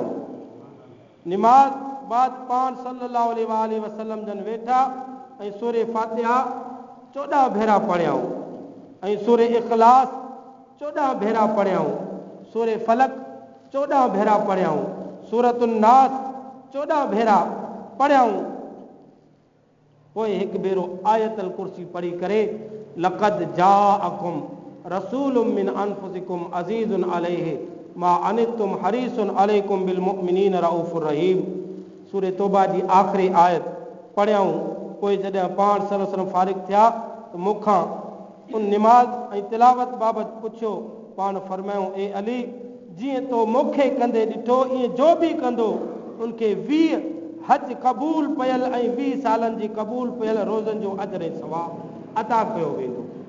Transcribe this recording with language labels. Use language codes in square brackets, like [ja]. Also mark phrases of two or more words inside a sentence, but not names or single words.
[sd] निमाज़ बाद पाण [ar] صلى الله عليه وسلم [sd] जन वेठा ऐं सूरे फातिहा 14 भेरा पढ़ियाऊं ऐं सूरे इख़लास 14 भेरा पढ़ियाऊं, सूरे फलक 14 भेरा पढ़ियाऊं, सूरतुन नास 14 भेरा पढ़ियाऊं। पोइ हिकु भेरो आयतल कुर्सी पढ़ी करे, [ar] لقد جاءكم رسول من أنفسكم عزيز عليه ما عنتم حريص عليكم بالمؤمنين رؤوف رحيم, [sd] सूरे तौबा जी आख़िरी आयत पढ़ियाऊं। पोइ जॾहिं पाण [ar] صلى الله عليه وسلم [sd] फारिग थिया त मूंखां उन निमाज़ ऐं तिलावत बाबति पुछियो। पाण फरमायूं, ए अली, जीअं तो मूंखे कंदे ॾिठो ईअं जो बि कंदो उनखे 20 हज क़बूल पयल ऐं 20 सालनि जी क़बूल पयल रोज़नि जो अजर ऐं सवाब अता कयो वेंदो।